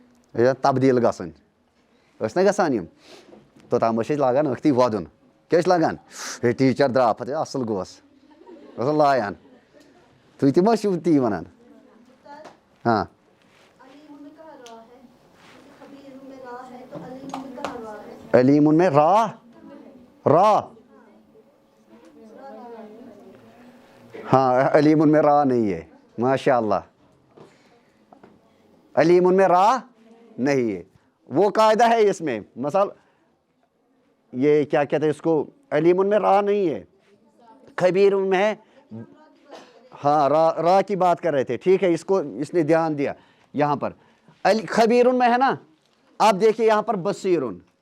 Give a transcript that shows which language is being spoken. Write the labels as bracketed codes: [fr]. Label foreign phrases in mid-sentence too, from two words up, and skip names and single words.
[ks] تبدیل گژھن ٲسۍ نا گژھان یِم توٚتام ٲسۍ أسۍ لاگان أکھتٕے وۄدُن کیٛاہ ٲسۍ لاگان ہے ٹیٖچر درٛاو پتہٕ اَصٕل گوس اوس لایان تُہۍ تہِ ما چھِو تی وَنان [ur] ہاں علیٖمُن میں را ہاں علیٖمُن میں را نہیں ہے ماشاء اللہ علیٖمُن میں را نہیں ہے وہ قاعدہ ہے اس میں مثال یہ کیا کہتے ہیں اس کو علیٖمُن میں را نہیں ہے خبیرٌ میں ہے ہاں را کی بات کر رہے تھے ٹھیک ہے اس نے دھیان دیا یہاں پر خبیرٌ میں ہے نا آپ دیکھیے یہاں پر بصیرٌ